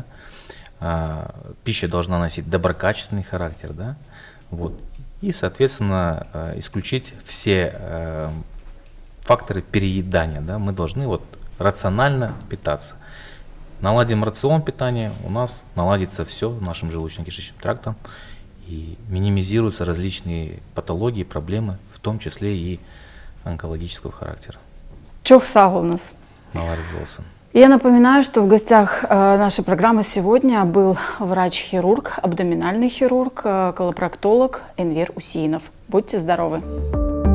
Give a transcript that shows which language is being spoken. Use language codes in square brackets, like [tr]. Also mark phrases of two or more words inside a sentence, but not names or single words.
[ru] Пища должна носить доброкачественный характер, да, вот, и, соответственно, исключить все факторы переедания, да, мы должны вот рационально питаться. Наладим рацион питания, у нас наладится все нашим желудочно-кишечным трактом и минимизируются различные патологии, проблемы, в том числе и онкологического характера. [crh] Çok sağ olunuz. Allah razı olsun. [ru] Я напоминаю, что в гостях нашей программы сегодня был врач-хирург, абдоминальный хирург, колопроктолог Энвер Усинов. Будьте здоровы!